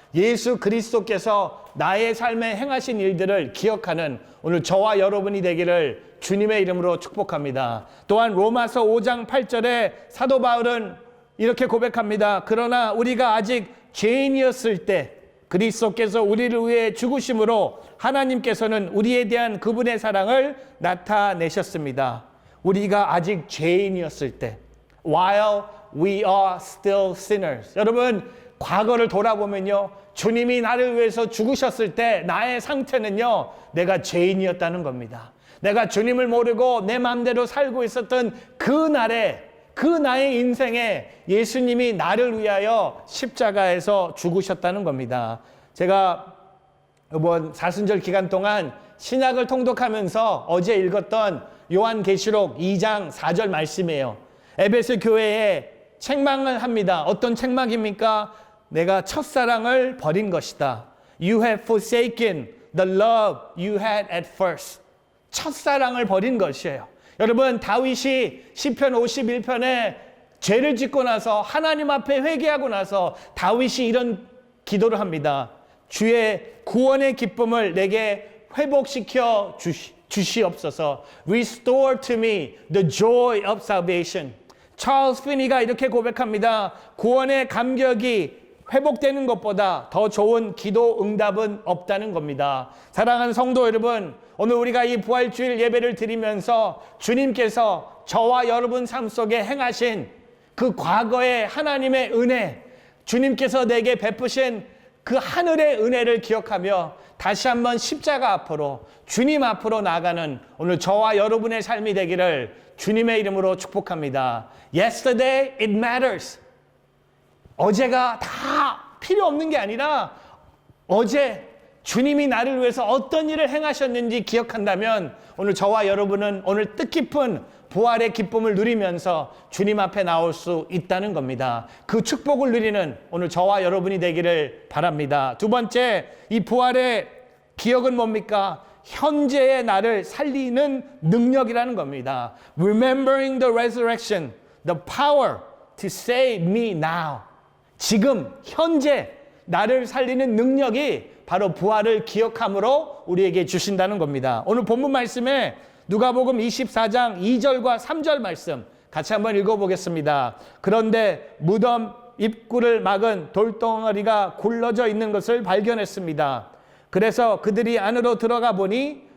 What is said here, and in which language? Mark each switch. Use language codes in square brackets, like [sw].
[ko] 예수 그리스도께서 나의 삶에 행하신 일들을 기억하는 오늘 저와 여러분이 되기를 주님의 이름으로 축복합니다. 또한 로마서 5장 8절에 사도 바울은 이렇게 고백합니다. 그러나 우리가 아직 죄인이었을 때 그리스도께서 우리를 위해 죽으심으로 하나님께서는 우리에 대한 그분의 사랑을 나타내셨습니다. 우리가 아직 죄인이었을 때, [en] while we are still sinners. [ko] 여러분, 과거를 돌아보면요, 주님이 나를 위해서 죽으셨을 때 나의 상태는요, 내가 죄인이었다는 겁니다. 내가 주님을 모르고 내 마음대로 살고 있었던 그 나의 인생에 예수님이 나를 위하여 십자가에서 죽으셨다는 겁니다. 제가 이번 사순절 기간 동안 신약을 통독하면서 어제 읽었던 요한계시록 2장 4절 말씀이에요. 에베소 교회에 책망을 합니다. 어떤 책망입니까? 내가 첫사랑을 버린 것이다. [en] You have forsaken the love you had at first. [ko] 첫사랑을 버린 것이에요. 여러분, 다윗이 시편 51편에 죄를 짓고 나서 하나님 앞에 회개하고 나서 다윗이 이런 기도를 합니다. 주의 구원의 기쁨을 내게 회복시켜 주시옵소서. [en] Restore to me the joy of salvation. [ko] 찰스 피니가 이렇게 고백합니다. 구원의 감격이 회복되는 것보다 더 좋은 기도 응답은 없다는 겁니다. 사랑하는 성도 여러분, 오늘 우리가 이 부활주일 예배를 드리면서 주님께서 저와 여러분 삶 속에 행하신 그 과거의 하나님의 은혜, 주님께서 내게 베푸신 그 하늘의 은혜를 기억하며 다시 한번 십자가 앞으로, 주님 앞으로 나아가는 오늘 저와 여러분의 삶이 되기를 주님의 이름으로 축복합니다. [en] Yesterday it matters. [ko] 어제가 다 필요 없는 게 아니라 어제 주님이 나를 위해서 어떤 일을 행하셨는지 기억한다면 오늘 저와 여러분은 오늘 뜻깊은 부활의 기쁨을 누리면서 주님 앞에 나올 수 있다는 겁니다. 그 축복을 누리는 오늘 저와 여러분이 되기를 바랍니다. 두 번째, 이 부활의 기억은 뭡니까? 현재의 나를 살리는 능력이라는 겁니다. [en] Remembering the resurrection, the power to save me now. [ko] 지금 현재 나를 살리는 능력이 바로 부활을 기억함으로 우리에게 주신다는 겁니다. 오늘 본문 말씀에 누가복음 24장 2절과 3절 말씀 같이 한번 읽어보겠습니다. 그런데 무덤 입구를 막은 돌덩어리가 굴러져 있는 것을 발견했습니다. 그래서 그들이 안으로 들어가 보니